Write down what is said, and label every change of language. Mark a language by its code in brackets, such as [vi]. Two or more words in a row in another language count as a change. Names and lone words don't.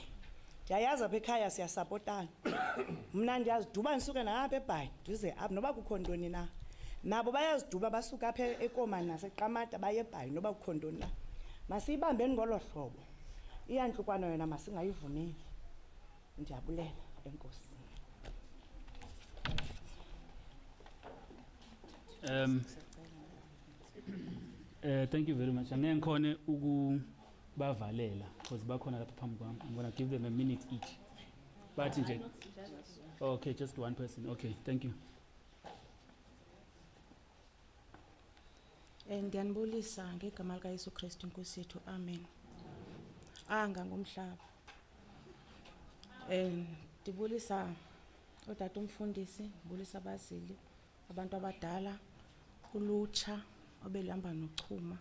[xh] Ndiyayazi apha ekhaya siyasapotana. Mna ndiyaziduba ndisuke nalapha eBhayi ndize apha noba kukho ntoni na. Nabo bayaziduba basuka apha eKomani naseQamata baye eBhayi noba kukho ntoni na. Masiyibambeni ngolo hlobo. Iyantlukwana yona masingayivumeli. Ndiyabulela enkosi. [en] Thank you very much. [zu] Angeke ngikhone ukubavalela because bakhona lapha phambi kwami. [en] I'm going to give them a minute each. But nje. Okay, just one person. Okay, thank you. [xh] Ndiyanibulisa ngegama lika Yesu Kristu Nkosi yethu. Amen. Anga ngomhlaba. Ndibulisa utata umfundisi, ndibulisa abazili, abantu abadala, ulutsha obelihamba noChuma.